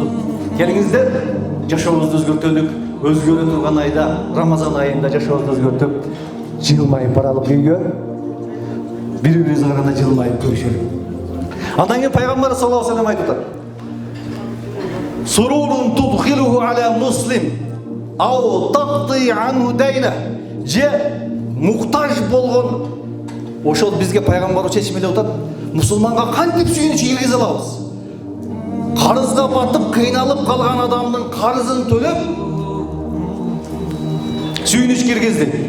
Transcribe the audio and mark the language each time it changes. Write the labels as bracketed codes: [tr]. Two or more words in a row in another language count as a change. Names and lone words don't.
[ky] Келиңиздер жашообузду өзгөртөлүк. Өзгөрө турган айда, Рамазан айында жашообузду өзгөртүп, жылмайып баралык үйгө. Бири-бирибизге караганда жылмайып көрүшөлүк. Андан кийин пайгамбар [ar] صلى الله عليه وسلم [ky] айтып атат: [ar] "سرور تدخله على مسلم أو تقضي عنه دينا". [ky] Же муктаж болгон, ошол бизге пайгамбар чечмелеп атат. Мусулманга кантип сүйүнүч киргизе алабыз? Карызга батып, кыйналып калган адамдын карызын төлөп сүйүнүч киргизди.